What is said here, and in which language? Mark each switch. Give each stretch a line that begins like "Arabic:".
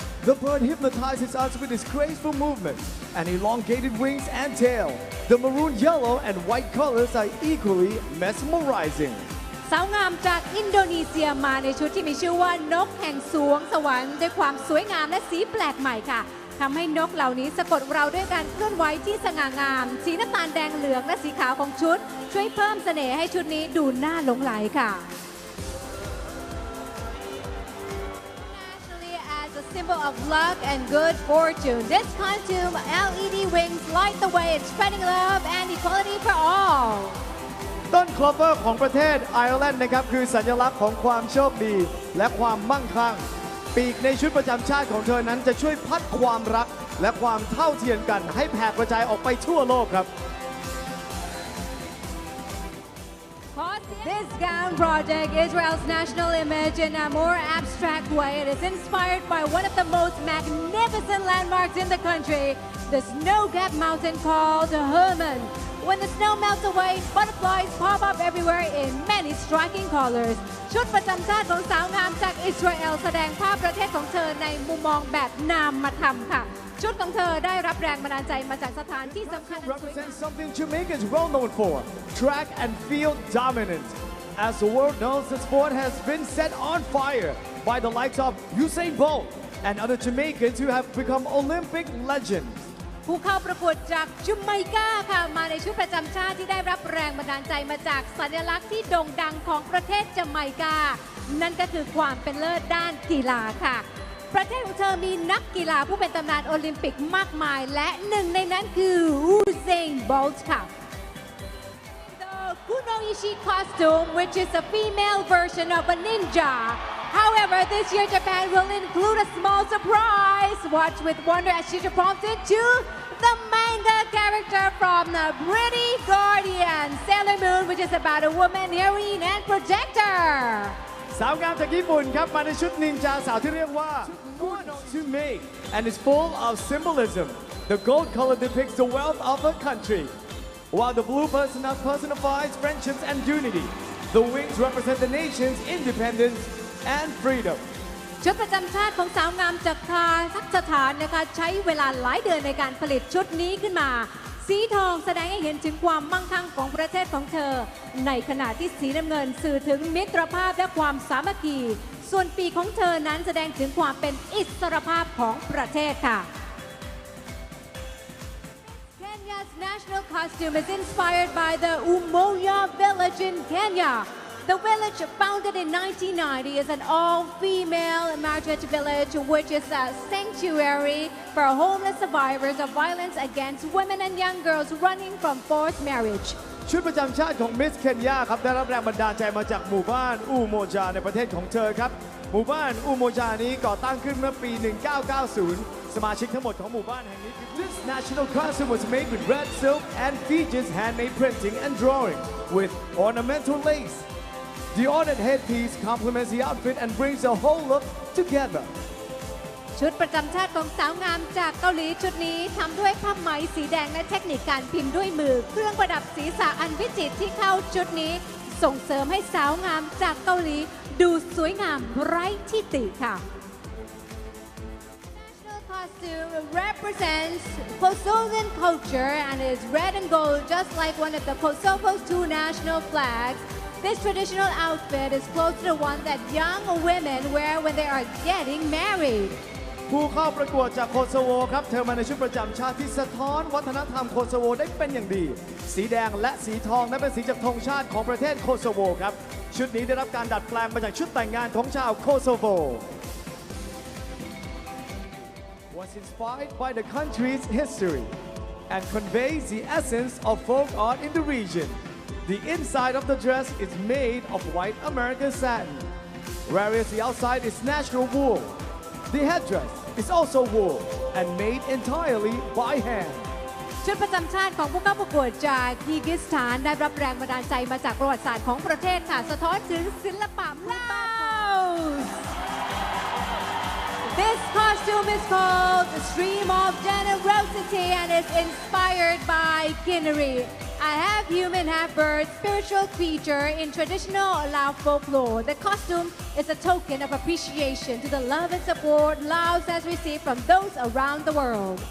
English: The bird hypnotizes us with its graceful movements and elongated wings and tail. The maroon, yellow, and white colors are equally mesmerizing.
Thai: สาวงามจากอินโดนีเซียมาในชุดที่มีชื่อว่านกแห่งสวงสวรรค์ด้วยความสวยงามและสีแปลกใหม่ค่ะทำให้นกเหล่านี้สะกดเราด้วยการเคลื่อนไหวที่สง่างาม สีน้ำตาลแดงเหลืองและสีขาวของชุด ช่วยเพิ่มเสน่ห์ให้ชุดนี้ดูน่าหลงไหลค่ะ
English: Nationally as a symbol of luck and good fortune, this costume LED wings light the way in spreading love and equality for all.
Thai: ต้นคลอเวอร์ของประเทศไอร์แลนด์นะครับคือสัญลักษณ์ของความโชคดีและความมั่งคั่ง ปีกในชุดประจำชาติของเธอนั้นจะช่วยพัดความรักและความเท่าเทียมกันให้แผ่กระจายออกไปทั่วโลกครับ
English: This gown project, Israel's national image in a more abstract way. It is inspired by one of the most magnificent landmarks in the country, the snow-capped mountain called Hermon. When the snow melts away, butterflies pop up everywhere in many striking colors.
Thai: ชุดประจำชาติของสาวงามจากอิสราเอลแสดงภาพประเทศของเธอในมุมมองแบบนามธรรมค่ะ ชุดของเธอได้รับแรงบันดาลใจมาจากสถานที่สำคัญ
English: represents something Jamaica is well known for, track and field dominance. As the world knows, the sport has been set on fire by the likes of Usain Bolt and other Jamaicans who have become Olympic legends.
Thai: ผู้เข้าประกวดจากจัเมกาค่ะมาในชุดประจำชาติที่ได้รับแรงบันดาลใจมาจากสัญลักษณ์ที่โด่งดังของประเทศจัเมกา นั่นก็คือความเป็นเลิศด้านกีฬาค่ะ ประเทศของเธอมีนักกีฬาผู้เป็นตำนานโอลิมปิกมากมายและหนึ่งในนั้นคืออูเซนโบลต์ค่ะ
English: The Kunoichi costume, which is a female version of a ninja. However, this year Japan will include a small surprise. Watch with wonder as she transforms into the manga character from the Pretty Guardian, Sailor Moon, which is about a woman, heroine, and protector.
Thai: สาวงามจากญี่ปุ่นครับมาในชุดนินจาสาวที่เรียกว่า
English: Mono to make and is full of symbolism. The gold color depicts the wealth of a country, while the blue personifies friendships and unity. The wings represent the nation's independence and freedom.
Thai: ชุดประจำชาติของสาวงามจากคาซัคสถานนะคะใช้เวลาหลายเดือนในการผลิตชุดนี้ขึ้นมา สีทองแสดงให้เห็นถึงความมั่งคั่งของประเทศของเธอ ในขณะที่สีน้ำเงินสื่อถึงมิตรภาพและความสามัคคี ส่วนปีกของเธอนั้นแสดงถึงความเป็นอิสรภาพของประเทศค่ะ
English: Kenya's national costume is inspired by the Umoja village in Kenya. The village, founded in 1990, is an all-female marriage village, which is a sanctuary for homeless survivors of violence against women and young girls running from forced marriage.
Thai: ชุดประจำชาติของมิสเคนยาครับได้รับแรงบันดาลใจมาจากหมู่บ้านอูโมจาในประเทศของเธอครับ หมู่บ้านอูโมจานี้ก่อตั้งขึ้นเมื่อปี 1990 สมาชิกทั้งหมดของหมู่บ้านแห่งนี้
English: This national costume was made with red silk and features handmade printing and drawing with ornamental lace. The ornate headpiece complements the outfit and brings the whole look together.
Thai: ชุดประจำชาติของสาวงามจากเกาหลีชุดนี้ทำด้วยผ้าไหมสีแดงและเทคนิคการพิมพ์ด้วยมือเครื่องประดับศีรษะอันวิจิตรที่เข้าชุดนี้ส่งเสริมให้สาวงามจากเกาหลีดูสวยงามไร้ที่ติค่ะ
English: National costume represents Kosovan culture and is red and gold just like one of the Kosovo's two national flags. This traditional outfit is close to the one that young women wear when they are getting married.
Thai: ผู้เข้าประกวดจากโคโซโวครับเธอมาในชุดประจำชาติที่สะท้อนวัฒนธรรมโคโซโวได้เป็นอย่างดีสีแดงและสีทองนั้นเป็นสีจากธงชาติของประเทศโคโซโวครับชุดนี้ได้รับการดัดแปลงมาจากชุดแต่งงานของชาวโคโซโว
English: was inspired by the country's history and conveys the essence of folk art in the region. The inside of the dress is made of white American satin, whereas the outside is natural wool. The headdress is also wool and made entirely by hand.
Thai: ชุดประจำชาติของผู้เข้าประกวดจากคีร์กิสถานได้รับแรงบันดาลใจมาจากประวัติศาสตร์ของประเทศค่ะสะท้อนถึงศิลปะลาว
English: This costume is called Stream of Generosity and is inspired by Kinnery, a half-human, half-bird spiritual creature in traditional Lao folklore. The costume is a token of appreciation to the love and support Laos has received from those around the world.